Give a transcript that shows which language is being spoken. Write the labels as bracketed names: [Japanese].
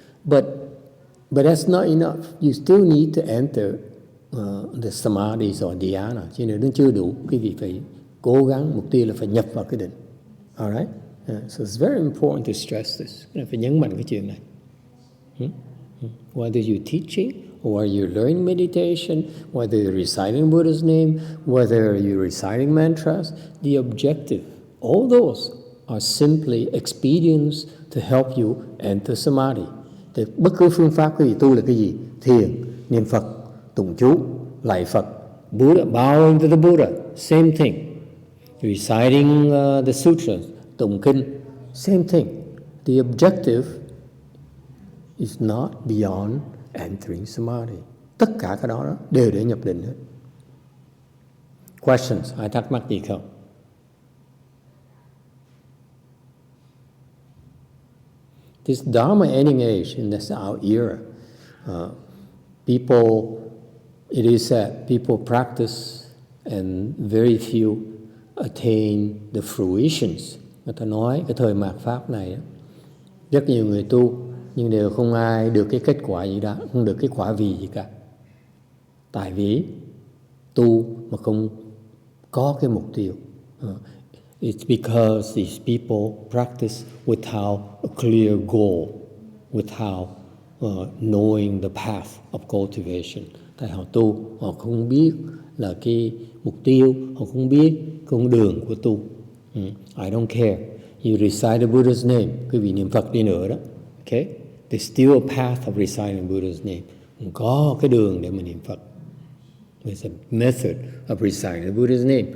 [English] But that's not enough. You still need to enter the samadhis or dhyana. [Vietnamese] Cho nên nó chưa đủ. Quý vị phải cố gắng, mục tiêu là phải nhập vào cái định. [English] Alright? So it's very important to stress this. [Vietnamese] Phải nhấn mạnh cái chuyện này. [English] Whether you're teaching, or you're learning meditation, whether you're reciting Buddha's name, whether you're reciting mantras, the objective, all those are simply expedients to help you enter samadhi. [Vietnamese] Thì bất cứ phương pháp quý vị tu là cái gì? Thiền, niệm Phật, tụng chú, lạy Phật, Buddha, [English] bowing to the Buddha, same thing. Reciting the sutras, [Vietnamese] tụng kinh, [English] same thing. The objective is not beyond entering samadhi. [Vietnamese] Tất cả cái đó đều để nhập định hết. [English] Questions? [Vietnamese] Ai thắc mắc gì không? [English] This Dharma ending age, and that's our era. People, it is said, people practice and very few attain the fruitions. [Vietnamese] Người ta nói cái thời mạt Pháp này rất nhiều người tu nhưng đều không ai được cái kết quả gì đó, không được cái quả vị gì cả. Tại vì tu mà không có cái mục tiêu. [English] It's because these people practice without a clear goal, without knowing the path of cultivation. [Vietnamese] Tại họ tu, họ không biết là cái mục tiêu, họ không biết con đường của tu. [English] I don't care. You recite the Buddha's name, [Vietnamese] quý vị niệm Phật đi nữa đó. [English] Okay? There's still a path of reciting Buddha's name. [Vietnamese] Có cái đường để mà niệm Phật. [English] There's a method of reciting the Buddha's name.